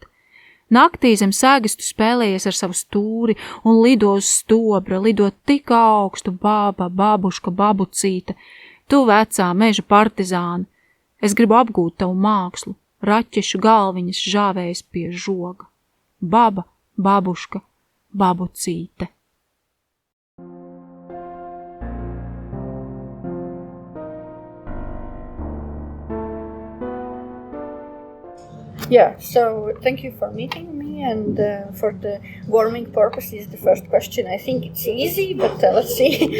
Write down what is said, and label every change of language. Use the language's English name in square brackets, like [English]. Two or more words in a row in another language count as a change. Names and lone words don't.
[Latvian] Naktī zem sēgas tu spēlējies ar savu stūri un lido uz stobra, lido tik augstu, baba, babuška, babucīte, tu vecā meža partizāna. Es gribu apgūt tavu mākslu, raķešu galviņas žāvējas pie žoga. Baba, babuška, babucīte. [English] Yeah, so thank you for meeting me, and for the warming purposes, the first question, I think it's easy, but let's see.